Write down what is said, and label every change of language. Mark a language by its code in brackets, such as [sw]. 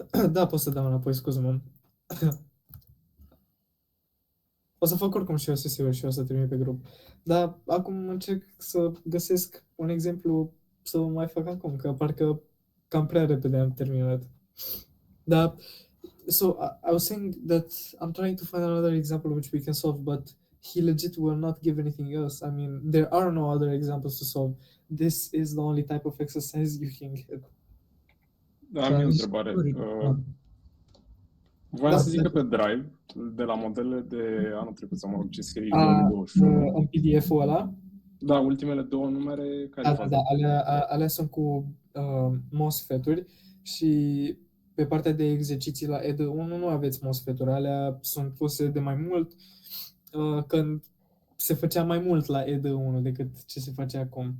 [ro] Da, pot să dau înapoi, scuză-mă. O să fac oricum și eu sesiuni și o să trimit pe grup. Dar acum încerc să găsesc un exemplu să mai fac acum, că parcă cam prea repede am terminat. Da. [en] So I was saying that I'm trying to find another example which we can solve, but he legit will not give anything else. I mean, there are no other examples to solve. This is the only type of exercise you can get. [ro] Da, am eu o întrebare. Voiam să zic că pe Drive, de la modelele de anul trecut, sau mă rog, ce scrie 2021. În PDF-ul ăla? Da, ultimele două numere, care alea sunt cu MOSFET-uri și pe partea de exerciții la EDAE 1 nu aveți MOSFET-uri, alea sunt puse de mai mult, când se făcea mai mult la EDAE 1 decât ce se face acum.